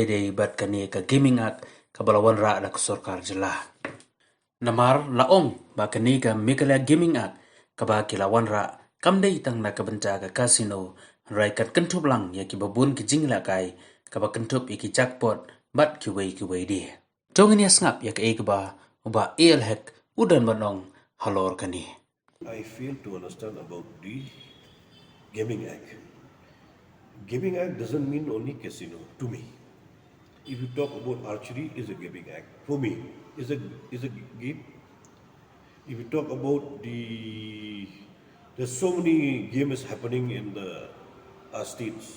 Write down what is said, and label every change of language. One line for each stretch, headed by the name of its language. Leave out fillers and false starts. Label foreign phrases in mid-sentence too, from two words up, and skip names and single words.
Khasi: dei bat kane ka gamingak kabalawan ra da sorkar jela namar laong ba kane ka megalea gamingak kaba kilawan ra kamdei tang na kabenta ka casino rai kat kynthuplang ya ki babun ki jingïalehkai kaba kyntup iki jackpot bat kiwei di tongin ya snap ya ka ekba uba hek udan banong halor kani.
English: I fail to understand about the gaming act. Gaming act doesn't mean only casino to me. If you talk about archery, is a gaming act. For me, is a game. If you talk about there's so many games happening in the our states.